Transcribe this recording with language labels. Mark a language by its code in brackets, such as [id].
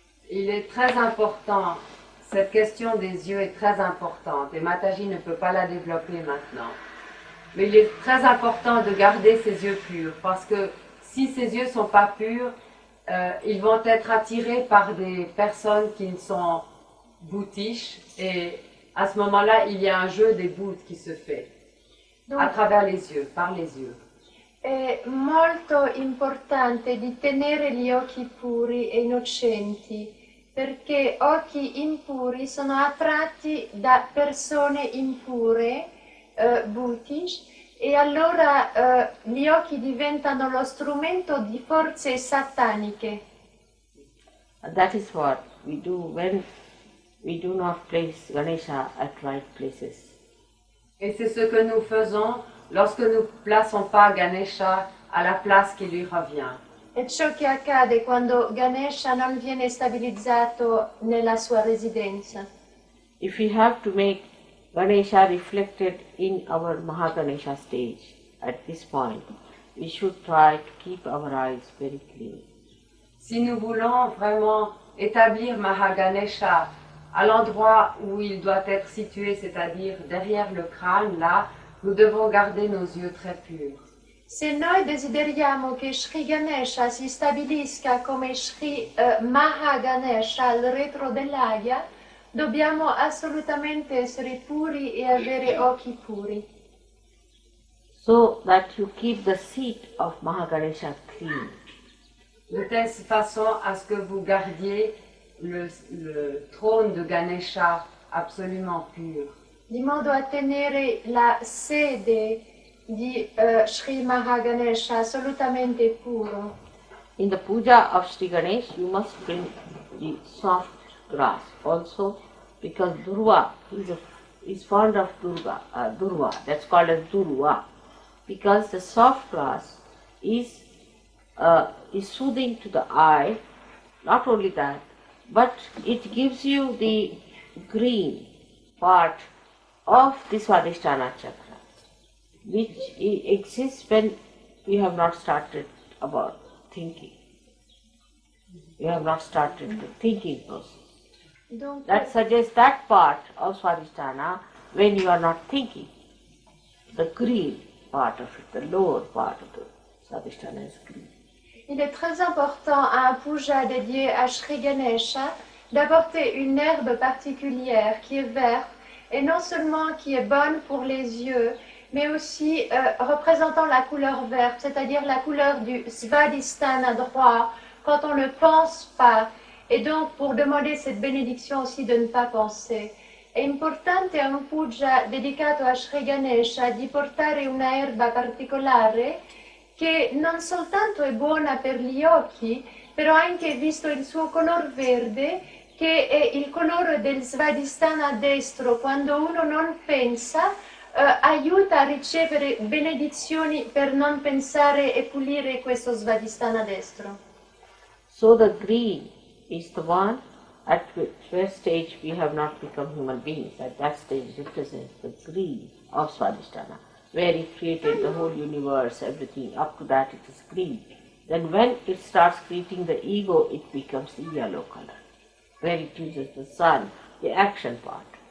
[fr] Il est très important, cette question des yeux est très importante et Mataji ne peut pas la développer maintenant. Mais il est très important de garder ses yeux purs parce que si ses yeux ne sont pas purs, ils vont être attirés par des personnes qui sont bhutish et à ce moment-là, il y a un jeu des bhutes qui se fait à travers les yeux, par les yeux. [it] È molto importante di tenere gli occhi puri e innocenti, perché occhi impuri sono attratti da persone impure, bhutish, e allora gli occhi diventano lo strumento di forze sataniche. [en] And that is what we do when we do not place Ganesha at right places. [fr] Et c'est ce que nous faisons lorsque nous ne plaçons pas Ganesha à la place qui lui revient. [it] È ciò che accade quando Ganesha non viene stabilizzato nella sua residenza. [en] If we have to make Ganesha reflected in our Mahaganesha stage at this point, we should try to keep our eyes very clean. [fr] Si nous voulons vraiment établir Mahaganesha à l'endroit où il doit être situé, c'est-à-dire derrière le crâne, là, nous devons garder nos yeux très purs. [it] Se noi desideriamo che Sri Ganesha si stabilisca come Sri Mahaganesha al retro dell'Agya, dobbiamo assolutamente essere puri e avere occhi puri. [en] So that you keep the seat of Mahaganesha clean. [fr] De telle façon à ce que vous gardiez le trône de Ganesha absolument pur. [it] Di modo a tenere la sede di Sri Mahaganesha assolutamente puro. [en] In the puja of Sri Ganesh, you must bring the soft grass also, because Durva is fond of Durva, that's called as Durva, because the soft grass is soothing to the eye. Not only that, but it gives you the green part of the Swadhisthana chakra. which exists when you have not started about thinking. You have not started the thinking process. [fr] Donc, [en] That suggests that part of Swadhisthana when you are not thinking. The green part of it, the lower part of the Swadhisthana is green. [fr] il est très important à un puja dédié à Sri Ganesha d'apporter une herbe particulière qui est verte et non seulement qui est bonne pour les yeux, mais aussi représentant la couleur verte, c'est-à-dire la couleur du Svadhisthana droit, quand on ne pense pas, et donc pour demander cette bénédiction aussi de ne pas penser. [it] È importante a un puja dedicato a Sri Ganesha di portare una erba particolare che non soltanto è buona per gli occhi, però anche visto il suo color verde, che è il colore del Svadhisthana destro, quando uno non pensa, aiuta a ricevere benedizioni per non pensare e pulire questo Svadhisthana destro. [en] So the green is the one at which stage we have not become human beings. At that stage represents the green of Swadhisthana, where it created the whole universe, everything, up to that it is green. Then when it starts creating the ego, it becomes the yellow color, where it uses the sun, the action part.